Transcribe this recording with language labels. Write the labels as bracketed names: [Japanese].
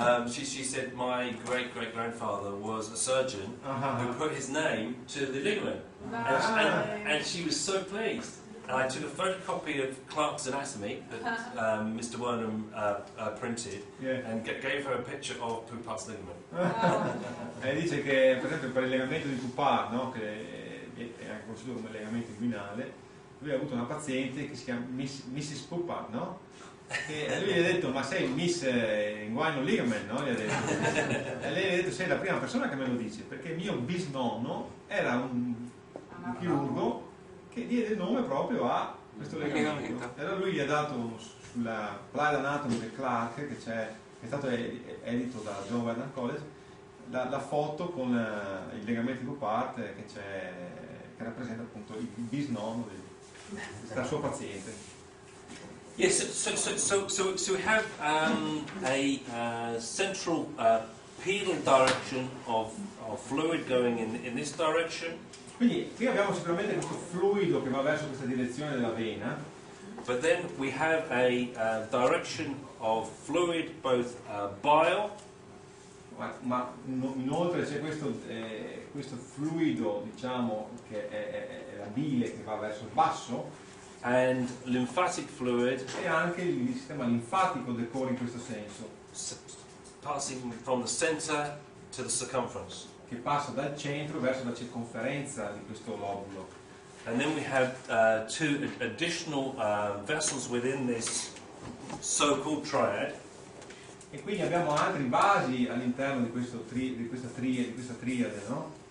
[English] She said my great-great-grandfather was a surgeon who put his name to the ligament, and she was so pleased. And I took a photocopy of Clark's anatomy that Mr. Wernham printed, and gave her a picture of Poupart's ligament. [Italian] E dice che per esempio per il legamento di Poupart, no, che è anche conosciuto come legamento inguinale, lui ha avuto una paziente che si chiama Mrs. Poupart, no? E lui gli ha detto, ma sei Miss Inguinal Ligament, no? Gli ha detto. E lei gli ha detto, sei la prima persona che me lo dice, perché mio bisnonno era un chirurgo che diede il nome proprio a questo legamento. E allora lui gli ha dato sulla Applied Anatomy del Clark, che è stato edito da John Wayne College, la foto con il legamento di Poupart che rappresenta appunto il bisnonno della sua paziente. [English] Yes, so we have a central pedal direction of fluid going in this direction. [Italian] Quindi qui abbiamo sicuramente questo fluido che va verso questa direzione della vena. [English] But then we have a direction of fluid, both bile. [Italian] Ma inoltre c'è questo fluido, diciamo, che è la bile che va verso il basso. [English] And lymphatic fluid. [Italian] E anche il sistema linfatico decorre in questo senso. [English] Passing from the center to the circumference. [Italian] Che passa dal centro verso la circonferenza di questo lobulo. [English] And then we have two additional vessels within this so-called triad. [Italian] E quindi abbiamo altri vasi all'interno di questa triade, no?